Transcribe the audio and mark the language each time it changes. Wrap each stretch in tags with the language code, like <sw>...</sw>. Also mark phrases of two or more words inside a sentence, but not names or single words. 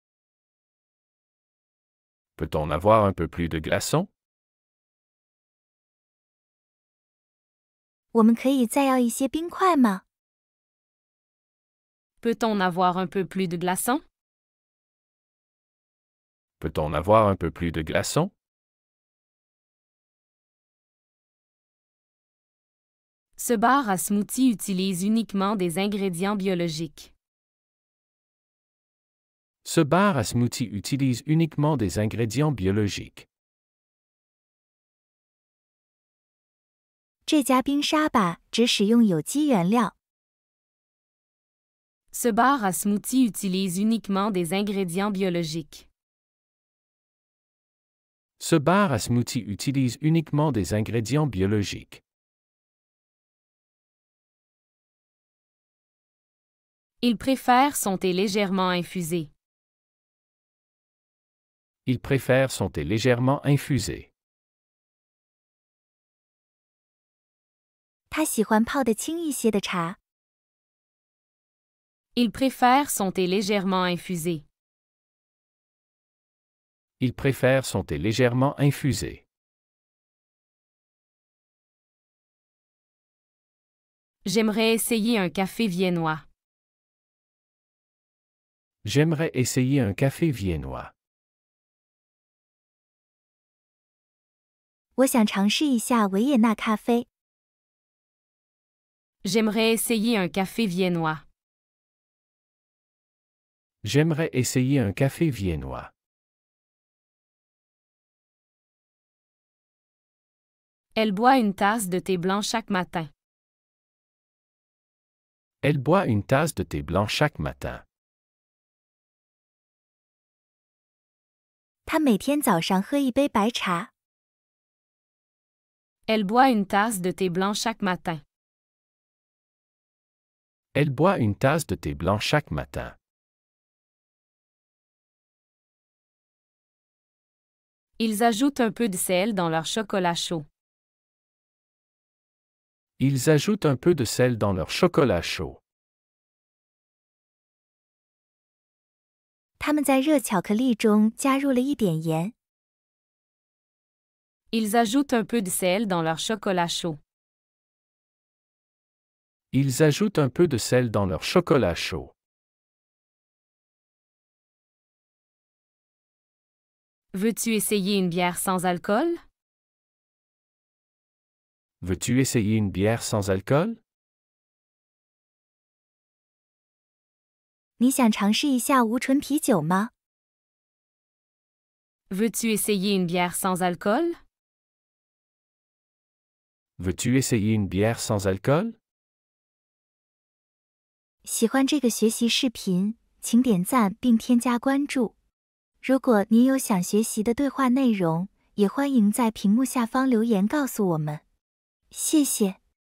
<fr>Peut-on avoir un peu plus de glaçons?</fr> <zh>我们可以再要一些冰块吗？</zh> <fr>Peut-on avoir un peu plus de glaçons? Peut-on avoir un peu plus de glaçons? Ce bar à smoothie utilise uniquement des ingrédients biologiques. Ce bar à smoothie utilise uniquement des ingrédients biologiques.</fr> <zh>这家冰沙吧只使用有机原料。</zh> <fr>Ce bar à smoothie utilise uniquement des ingrédients biologiques. Ce bar à smoothie utilise uniquement des ingrédients biologiques. Il préfère son thé légèrement infusé. Il préfère son thé légèrement infusé.</fr> <zh>他喜欢泡得轻一些的茶。</zh> <fr>Il préfère son thé légèrement infusé. Il préfère son thé légèrement infusé. J'aimerais essayer un café viennois. J'aimerais essayer un café viennois.</fr> <zh>我想尝试一下维也纳咖啡。</zh> <fr>J'aimerais essayer un café viennois. J'aimerais essayer un café viennois. Elle boit une tasse de thé blanc chaque matin. Elle boit une tasse de thé blanc chaque matin.</fr> <zh>他每天早上喝一杯白茶。</zh> <fr>Elle boit une tasse de thé blanc chaque matin. Elle boit une tasse de thé blanc chaque matin. Ils ajoutent un peu de sel dans leur chocolat chaud. Ils ajoutent un peu de sel dans leur chocolat chaud.</fr> <zh>他们在热巧克力中加入了一点盐。</zh> <fr>Ils ajoutent un peu de sel dans leur chocolat chaud. Ils ajoutent un peu de sel dans leur chocolat chaud. Veux-tu essayer une bière sans alcool? Veux-tu essayer une bière sans alcool?</fr> <zh>你想尝试一下无醇啤酒吗？</zh> <fr>Veux-tu essayer une bière sans alcool? Veux-tu essayer une bière sans alcool?</fr> <zh>喜欢这个学习视频，请点赞并添加关注。如果您有想学习的对话内容，也欢迎在屏幕下方留言告诉我们。谢谢。</zh>